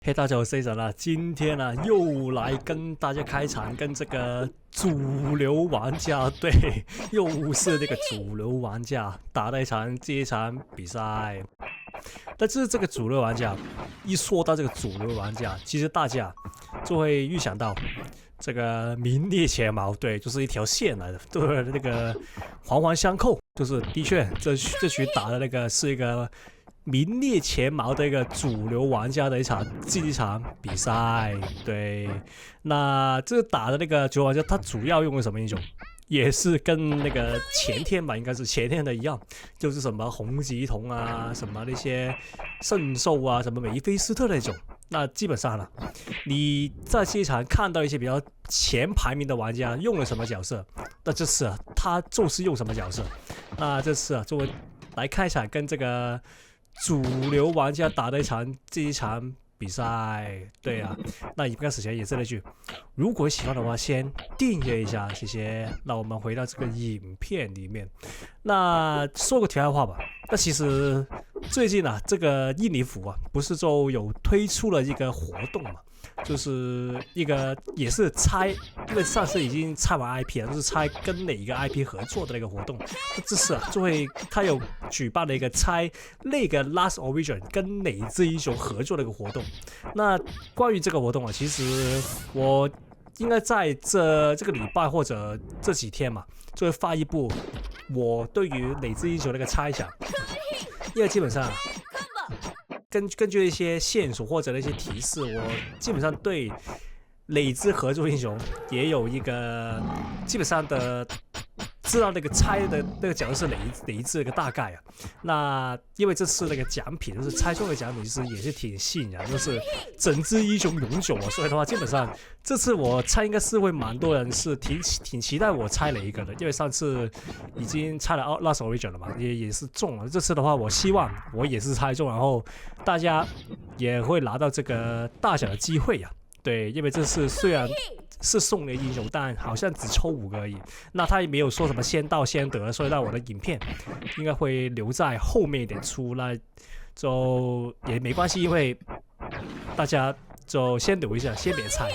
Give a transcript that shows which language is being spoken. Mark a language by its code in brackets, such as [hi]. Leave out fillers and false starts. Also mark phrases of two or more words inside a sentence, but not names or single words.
[zh] 嘿，大家好，我是 C 神啊，今天呢又來跟大家開場，跟這個主流玩家，對，又是那個主流玩家打了這一場比賽。但是這個主流玩家，一說到這個主流玩家，其實大家就會預想到這個名列前茅，對，就是一條線來的，對，那個環環相扣，就是的確這局打的那個是一個名列前茅的一個主流玩家的一場比賽，對。那這個打的那個主流玩家，他主要用的什麼英雄？也是跟那個前天吧，應該是前天的一樣，就是什麼洪吉童啊，什麼那些聖獸啊，什麼梅菲斯特那種。那基本上呢，你在這一場看到一些比較前排名的玩家用了什麼角色，那這次啊，他就是用什麼角色。那這次啊，就會來看一場跟這個主流玩家打的這一場比賽，對啊。那一開始前也是那句，如果喜歡的話，先訂閱一下，謝謝。那我們回到這個影片裡面，那說個題外話吧。那其實最近啊，這個印尼服啊，不是就有推出了一個活動嘛？就是一個也是猜，因為上次已經猜完 IP 了，就是猜跟哪一個 IP 合作的那個活動。這次啊，他有舉辦了一個猜那個 Last Origin 跟哪支英雄合作的一個活動。那關於這個活動啊，其實我應該在這個禮拜或者這幾天嘛，就會發一部我對於哪支英雄的一個猜想，因為基本上啊，根據一些線索或者那些提示，我基本上對哪支合作英雄也有一個基本上的知道那個猜的那個角色是哪一支的一個大概啊。那因為這次那個獎品就是猜中的獎品，其實也是挺吸引人，就是整支英雄永久啊。所以的話，基本上這次我猜應該是會蠻多人是挺期待我猜哪一個的，因為上次已經猜了 Last Origin 了嘛，也是中了。這次的話，我希望我也是猜中，然後大家也會拿到這個大獎的機會呀。對，因為這次雖然是送的英雄，但好像只抽5個而已。那他也沒有說什麼先到先得，所以讓我的影片應該會留在後面一點出，那就也沒關係，因為大家就先留一下，先別猜。